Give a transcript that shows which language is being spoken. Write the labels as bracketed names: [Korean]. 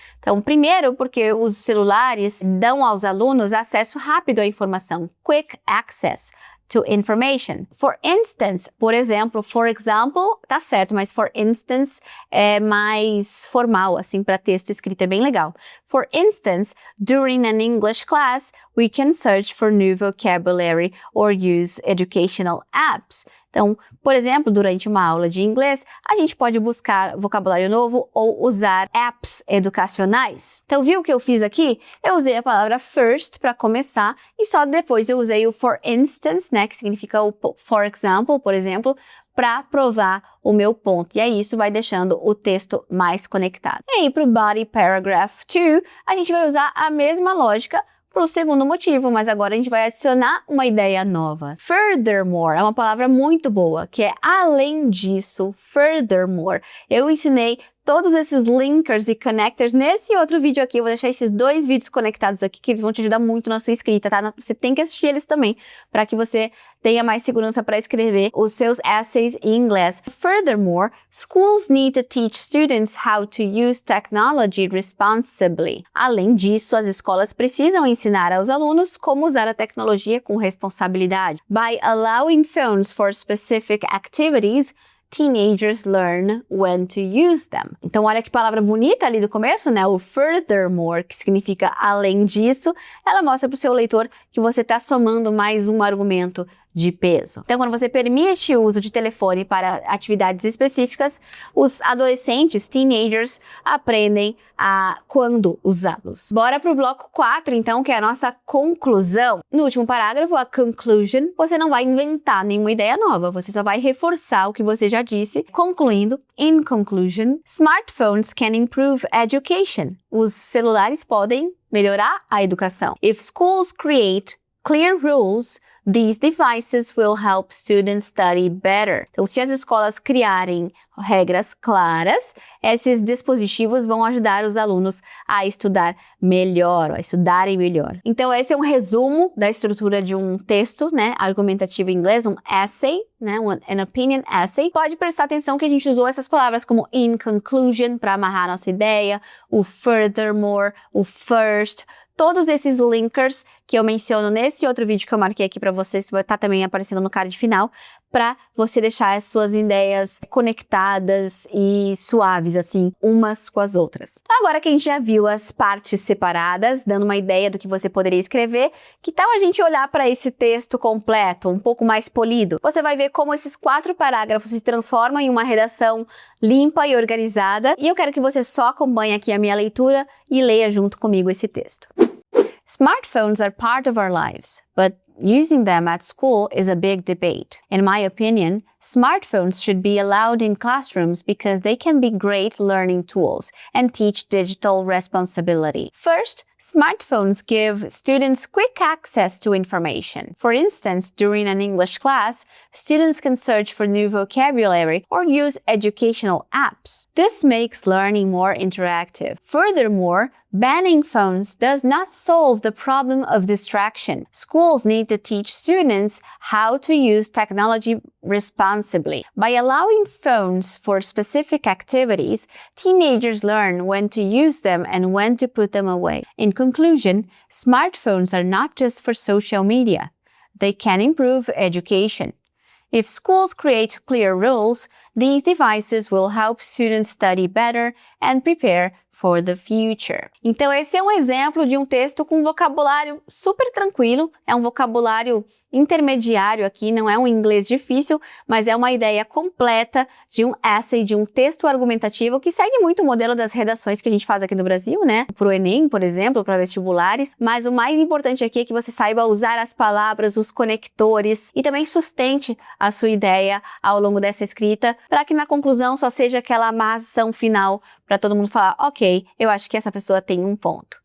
[Portuguese] Então, primeiro, porque os celulares dão aos alunos acesso rápido à informação. [English] Quick access to information. [Portuguese] For instance, por exemplo, [English] for example, [Portuguese] tá certo, mas for instance é mais formal, assim, para texto escrito é bem legal. [English] For instance, during an English class, we can search for new vocabulary or use educational apps. [Portuguese] Então, por exemplo, durante uma aula de inglês, a gente pode buscar vocabulário novo ou usar apps educacionais. Então, viu o que eu fiz aqui? Eu usei a palavra first para começar e só depois eu usei o for instance, né, que significa o for example, por exemplo, para provar o meu ponto. E aí isso vai deixando o texto mais conectado. E aí, para o body paragraph 2, a gente vai usar a mesma lógica para o segundo motivo, mas agora a gente vai adicionar uma ideia nova. Furthermore é uma palavra muito boa, que é além disso, furthermore. Eu ensinei todos esses linkers e connectors nesse outro vídeo aqui. Eu vou deixar esses 2 vídeos conectados aqui, que eles vão te ajudar muito na sua escrita, tá? Você tem que assistir eles também, para que você tenha mais segurança para escrever os seus essays em inglês. [English] Furthermore, schools need to teach students how to use technology responsibly. [Portuguese] Além disso, as escolas precisam ensinar aos alunos como usar a tecnologia com responsabilidade. [English] By allowing phones for specific activities, teenagers learn when to use them. [Portuguese] Então, olha que palavra bonita ali do começo, né? O furthermore, que significa além disso, ela mostra para o seu leitor que você está somando mais um argumento de peso. Então, quando você permite o uso de telefone para atividades específicas, os adolescentes, teenagers, aprendem a quando usá-los. Bora pro bloco 4, então, que é a nossa conclusão. No último parágrafo, a conclusion, você não vai inventar nenhuma ideia nova, você só vai reforçar o que você já disse. Concluindo, [English] in conclusion, smartphones can improve education. [Portuguese] Os celulares podem melhorar a educação. [English] If schools create clear rules, these devices will help students study better. [Portuguese] Então, se as escolas criarem regras claras, esses dispositivos vão ajudar os alunos a estudar melhor, a estudarem melhor. Então, esse é um resumo da estrutura de um texto, né, argumentativo em inglês, um essay, né, [English] an opinion essay. [Portuguese] Pode prestar atenção que a gente usou essas palavras como in conclusion para amarrar nossa ideia, o furthermore, o first. Todos esses linkers que eu menciono nesse outro vídeo que eu marquei aqui para vocês, vai estar também aparecendo no card final, para você deixar as suas ideias conectadas e suaves, assim, umas com as outras. Agora que a gente já viu as partes separadas, dando uma ideia do que você poderia escrever, que tal a gente olhar para esse texto completo, um pouco mais polido? Você vai ver como esses 4 parágrafos se transformam em uma redação limpa e organizada, e eu quero que você só acompanhe aqui a minha leitura e leia junto comigo esse texto. [English] Smartphones are part of our lives, but using them at school is a big debate. In my opinion, smartphones should be allowed in classrooms because they can be great learning tools and teach digital responsibility. First, smartphones give students quick access to information. For instance, during an English class, students can search for new vocabulary or use educational apps. This makes learning more interactive. Furthermore, banning phones does not solve the problem of distraction. Schools need to teach students how to use technology responsibly. By allowing phones for specific activities, teenagers learn when to use them and when to put them away. In conclusion, smartphones are not just for social media. They can improve education. If schools create clear rules, these devices will help students study better and prepare for the future. [Portuguese] Então, esse é um exemplo de um texto com vocabulário super tranquilo, é um vocabulário intermediário aqui, não é um inglês difícil, mas é uma ideia completa de um essay, de um texto argumentativo que segue muito o modelo das redações que a gente faz aqui no Brasil, né? Pro Enem, por exemplo, para vestibulares, mas o mais importante aqui é que você saiba usar as palavras, os conectores e também sustente a sua ideia ao longo dessa escrita, para que na conclusão só seja aquela amarração final para todo mundo falar, ok, eu acho que essa pessoa tem um ponto.